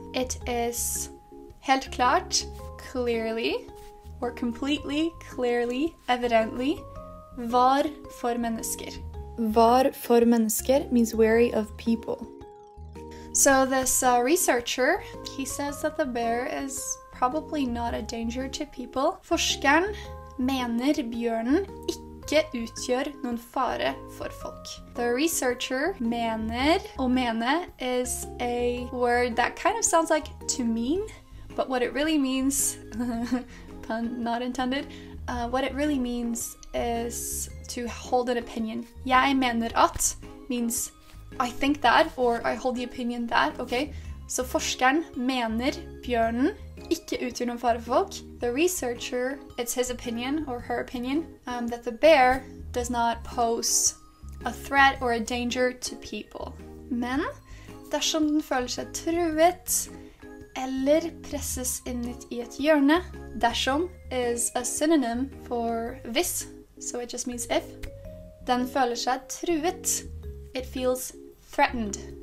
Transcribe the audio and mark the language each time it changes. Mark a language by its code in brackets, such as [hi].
[en] It is [no] helt klart, [en] clearly, or completely, clearly, evidently, [no] var for mennesker. Var for mennesker [en] means wary of people. So this researcher, he says that the bear is probably not a danger to people. [no] Forskeren mener bjørnen ikke utgjør noen fare for folk. [en] The researcher mener, [no] og mene [en] is a word that kind of sounds like to mean, but what it really means, pun not intended, what it really means is to hold an opinion. [no] Jeg mener at [en] means I think that, or I hold the opinion that, okay? [no] Så forskeren mener bjørnen ikke utgjør noen fare for folk. [en] The researcher, it's his opinion, or her opinion, that the bear does not pose a threat or a danger to people. [no] Men dersom den føler seg truet, eller presses inn i et hjørne, dersom [en] is a synonym for hvis, so it just means if, [no] den føler seg truet, [en] it feels threatened.